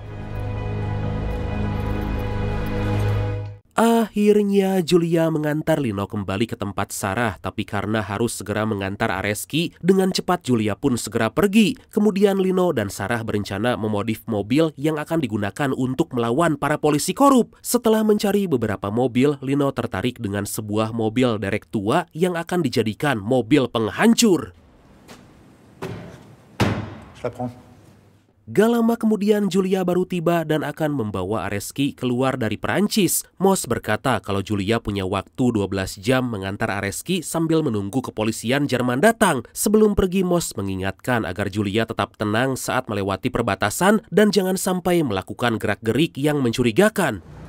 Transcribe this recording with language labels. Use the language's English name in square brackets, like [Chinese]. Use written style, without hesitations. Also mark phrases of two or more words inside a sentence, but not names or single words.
[Indonesian] Akhirnya Julia mengantar Lino kembali ke tempat Sarah, tapi karena harus segera mengantar Areski, dengan cepat Julia pun segera pergi. Kemudian Lino dan Sarah berencana memodif mobil yang akan digunakan untuk melawan para polisi korup. Setelah mencari beberapa mobil, Lino tertarik dengan sebuah mobil derek tua yang akan dijadikan mobil penghancur. [French] Je la prends. [Indonesian] Gak lama kemudian Julia baru tiba dan akan membawa Areski keluar dari Perancis. Moss berkata kalau Julia punya waktu 12 jam mengantar Areski sambil menunggu kepolisian Jerman datang. Sebelum pergi, Moss mengingatkan agar Julia tetap tenang saat melewati perbatasan dan jangan sampai melakukan gerak-gerik yang mencurigakan.